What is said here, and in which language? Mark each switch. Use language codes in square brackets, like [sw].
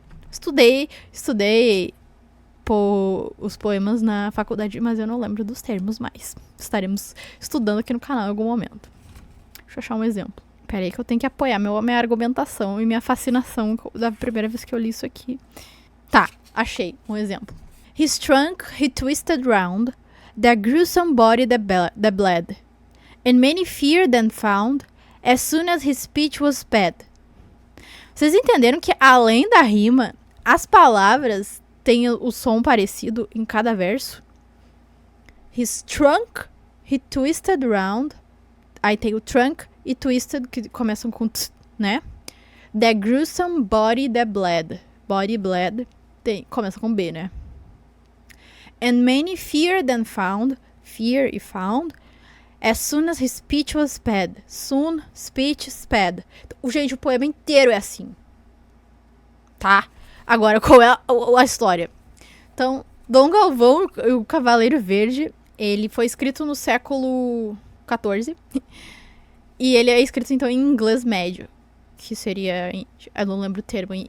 [pt] Estudei os poemas na faculdade, mas eu não lembro dos termos mais. Estaremos estudando aqui no canal em algum momento. Deixa eu achar um exemplo. Pera aí que eu tenho que apoiar minha argumentação e minha fascinação da primeira vez que eu li isso aqui. Tá, achei um exemplo. [en] His trunk he twisted round, the gruesome body that bled, and many feared and found, as soon as his speech was sped. [pt] Vocês entenderam que além da rima, as palavras têm o som parecido em cada verso? [en] His trunk he twisted round. [pt] Aí tem o trunk e twisted, que começam com t, né? [en] The gruesome body that bled. Body bled. [pt] Começa com B, né? [en] And many feared and found. Fear e found. As soon as his speech was sped. Soon, speech, sped. [pt] Gente, o poema inteiro é assim. Tá? Agora, qual é a história? Então, Dom Galvão, o Cavaleiro Verde, ele foi escrito no século XIV. E ele é escrito, então, em inglês médio. Que seria... Eu não lembro o termo.